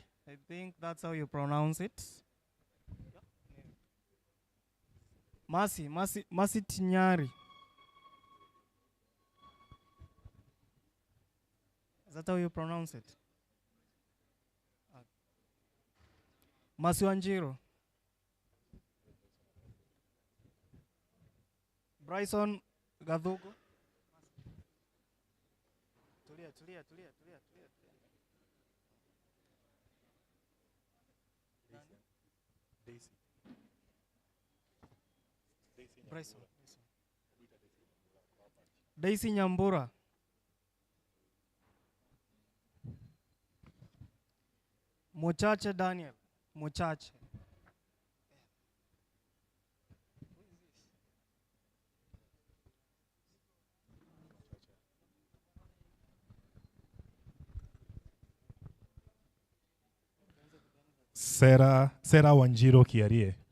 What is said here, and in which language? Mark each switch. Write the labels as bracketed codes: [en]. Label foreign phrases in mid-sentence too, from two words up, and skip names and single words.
[en] I think that's how you pronounce it. Mercy Tinyari. Is that how you pronounce it? Mercy Wanjiro. Bryson Gadhugo. Tulia. Bryson. Daisy Nyambura. Mochache Daniel. Mochache. Sarah Wanjiro Kiarie.